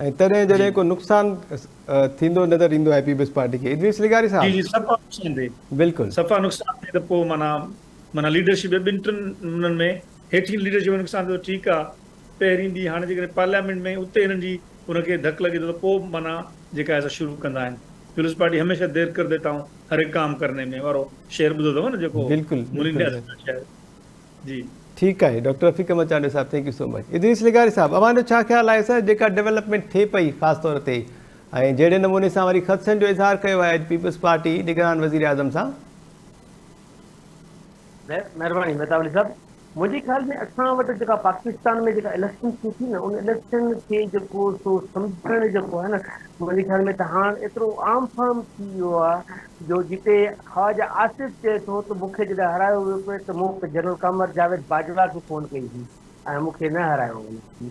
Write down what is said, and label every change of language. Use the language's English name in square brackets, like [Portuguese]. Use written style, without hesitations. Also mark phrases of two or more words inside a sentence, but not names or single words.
[Sindhi] ऐं तॾहिं जॾहिं को नुक़सानु थींदो नज़र ईंदो आहे पीपल्स पार्टी खे, इद्रीस लिगारी साहब। जी सफ़ा नुक़सान थिए, बिल्कुलु सफ़ा नुक़सान थिए त पोइ माना लीडरशिप 2-3 उन्हनि में हेठि लीडरशिप में नुक़सान थियो, ठीकु आहे। पहिरीं ॾींहुं हाणे जेकॾहिं पार्लियामेंट में उते हिननि जी हुनखे धकु लॻे थो त पोइ माना जेका आहे शुरू कंदा आहिनि। [Urdu] پیپلز پارٹی ہمیشہ دیر کر دیتا ہوں ہر ایک کام کرنے میں [Sindhi] वारो शेर ॿुधो अथव न जेको। बिल्कुलु जी ठीकु आहे। डॉक्टर रफ़ीक मचांडे साहब, [English] Thank you so much. [Sindhi] इद्रीस लिगारी साहब, अवां छा ख़्यालु आहे सर जेका डेवलपमेंट थिए पई ख़ासि तौर ते, ऐं जहिड़े नमूने सां वरी ख़दशनि जो इज़हार कयो आहे पीपल्स पार्टी निगरान वज़ीर आज़म सां? महिरबानी मेहताब साहब। मुंहिंजे ख़्याल में असां वटि जेका पाकिस्तान में जेका इलेक्शन थी थी न, उन इलेक्शन खे जेको सो सम्झणु जेको आहे न, मुंहिंजे ख़्याल में त हाणे एतिरो आम फार्म थी वियो आहे जो जिते ख़्वाजा आसिफ़ चए थो त मूंखे जॾहिं हरायो वियो पिए त मूं जनरल क़मर जावेद बाजवा खे फ़ोन कई हुई ऐं मूंखे न हरायो वियो।